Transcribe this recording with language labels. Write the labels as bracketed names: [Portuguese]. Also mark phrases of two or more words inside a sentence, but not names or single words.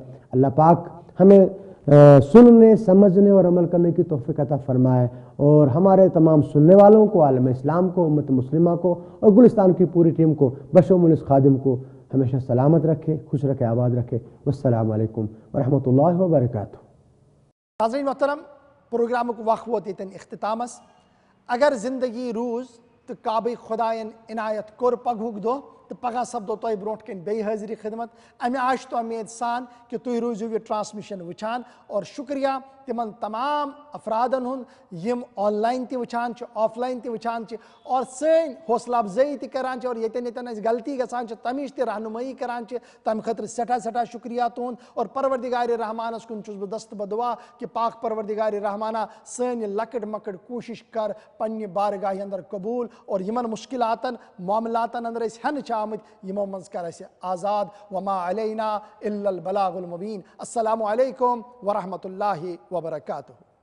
[Urdu] اللہ پاک ہمیں سننے، سمجھنے اور عمل کرنے کی توفیق عطا فرمائے، اور ہمارے تمام سننے والوں کو، عالم اسلام کو، امت مسلمہ کو، اور گلستان کی پوری ٹیم کو، بشمول اس خادم کو ہمیشہ سلامت رکھے، خوش رکھے، آباد رکھے۔ [Arabic] والسلام علیکم ورحمۃ اللہ وبرکاتہ۔ [Kashmiri] ناظرین محترم، پروگرام کو وقت ووت یتن اختتامس۔ اگر زندگی روز تو کعبہ خدائن عنایت کور پگہک دہ تو پگہ سپدو تہ برونٹ کن بی حاضری خدمت۔ امہ آش تو امید سان کہ تھی روزو یہ ٹرانسمیشن وچان، اور شکریہ تمن تمام افرادن ہند یم آن لائن تہ وچان آف لائن تہ وچان، اور سن حوصلہ افزائی تہ کران، اور یتن یتن اس غلطی گژھان تمچ تہ رہنمائی کران، تمہ خاطر سٹھا سٹھا شکریہ تہند۔ اور پروردگار رحمانس کن چھس بہ دست بدعا کہ پاک پروردگار رحمانہ سن لکٹ مکٹ کوشش کر پنہ بارگاہ اندر قبول، اور یمن مشکلاتن معاملاتن اندر اس ہن آمت یمو منز کر اسہ آزاد۔ [Arabic] وما علینا الا البلاغ المبین۔ السلام علیکم ورحمۃ اللہ وبرکاتہ۔